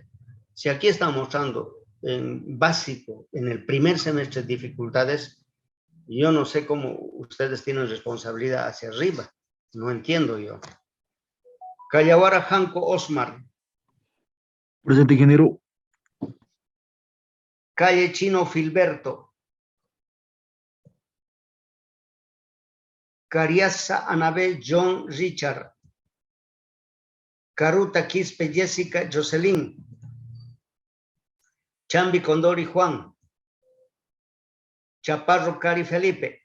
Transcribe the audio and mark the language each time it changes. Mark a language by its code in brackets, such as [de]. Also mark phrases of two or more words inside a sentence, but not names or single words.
[es] Si aquí están mostrando en básico, en el primer semestre, dificultades, yo no sé cómo ustedes tienen responsabilidad hacia arriba. No entiendo yo. Callaguara Janco Osmar. Presente, ingeniero. Calle Chino Filberto. Cariaza Anabel John Richard. Caruta Quispe Jessica Jocelyn. Chambi Condori Juan. Chaparro Cari Felipe.